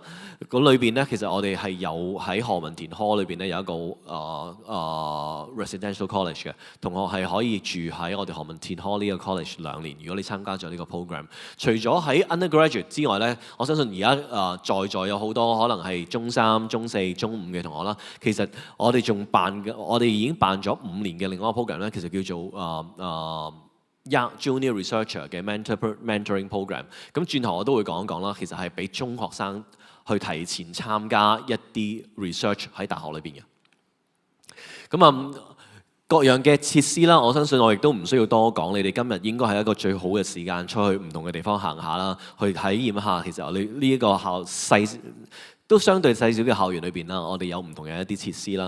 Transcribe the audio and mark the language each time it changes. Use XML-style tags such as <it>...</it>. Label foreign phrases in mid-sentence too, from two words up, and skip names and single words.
<yue>咁裏邊咧，其實我哋係有喺何文田 Hall 裏邊咧有一個</yue> <en>residential college</en> <yue>嘅同學係可以住喺我哋何文田 Hall 呢個 college 2年。如果你參加咗呢個 program， 除咗喺 undergraduate 之外咧，我相信而家在座有好多可能係中3、中4、中5嘅同學啦。其實我哋已經辦咗5年嘅另外一個 program 咧，其實叫做 Junior Researcher 嘅</yue> <en>mentoring program。</en> <yue>咁轉頭我都會講一講啦，其實係俾中學生去提前參加一啲 research 喺大學裏邊嘅。咁各樣嘅設施啦，我相信我亦都唔需要多講。你哋今日應該係一個最好嘅時間出去唔同嘅地方行下啦，去體驗一下其實你呢一個都相對細小嘅校園裏邊啦，我哋有唔同嘅一啲設施啦。</yue>